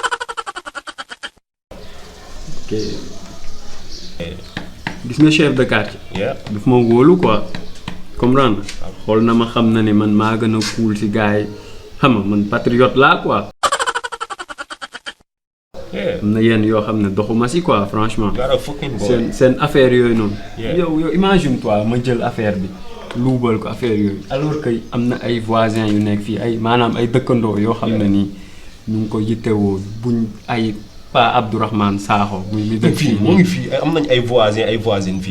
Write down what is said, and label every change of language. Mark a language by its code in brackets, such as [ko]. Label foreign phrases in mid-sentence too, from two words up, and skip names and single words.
[wo] ok gis nga chef de quartier yeah. daf ma wóolu [fr] quoi comprendre [wo] xool na ma xam na ni man maa gën a cool si gars yi xam nga man patriote laa quoi yeah. am na yenn yoo xam ne doxuma si [fr] quoi franchement [en] Got a fucking boy. [wo] seen affaire yooyu noonu Yeah. yow [fr] imagine toi [wo] ma jël affaire bi luubal ko affaire yooyu [fr] alors que [wo] am na ay voisins yu nekk fii ay maanaam ay dëkkandoo yoo xam ne nii ñu ngi ko yittewoo buñ ay Pa Abdourahmane Sakho muy li dëkk fii moo ngi fii am nañ ay voisines fii.